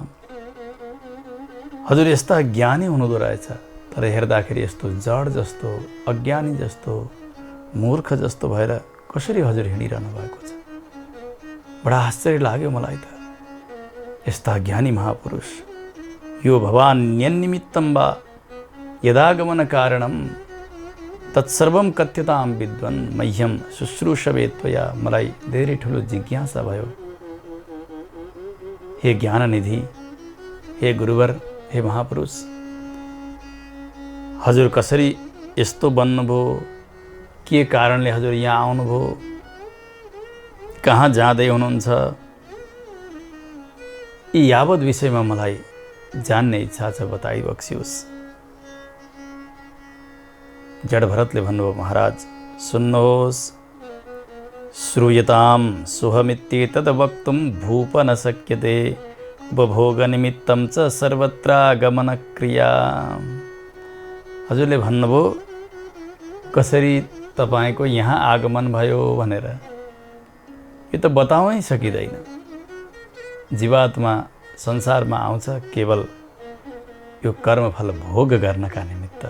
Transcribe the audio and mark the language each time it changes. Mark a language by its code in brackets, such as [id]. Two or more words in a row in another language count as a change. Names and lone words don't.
[ne] हजुर यस्ता ज्ञानी हुनुहुँदो रहेछ, तर हेर्दाखेरि यस्तो जड जस्तो, अज्ञानी जस्तो, मूर्ख जस्तो भएर कसरी हजुर हिँडिरहनु भएको छ? बडा आश्चर्य लाग्यो मलाई त। यस्ता ज्ञानी महापुरुष यो [sa] भवान्यन्निमित्तं वा यदागमन कारणं तत्सर्वं कथ्यतां विद्वन् मह्यं शुश्रूषवे त्वया। [ne] मलाई धेरै ठुलो जिज्ञासा भयो। हे ज्ञाननिधि, हे गुरुवर, हे महापुरुष, हजुर कसरी यस्तो बन्नुभयो, के कारणले हजुर यहाँ आउनुभयो, कहाँ जाँदै हुनुहुन्छ, यी यावत विषयमा मलाई जान्ने इच्छा छ, बताइबक्सियोस्। जडभरतले भन्नुभयो, महाराज सुन्नुहोस्, [sa] श्रूयतां सुहमित्येतद् वक्तुं भूप न शक्यते उपभोगनिमित्तं च सर्वत्रागमनक्रिया। [ne] हजुरले भन्नुभयो कसरी तपाईको यहाँ आगमन भयो भनेर, यो त बताउनै सकिँदैन। जीवात्मा संसारमा आउँछ केवल यो कर्मफल भोग गर्नका निमित्त।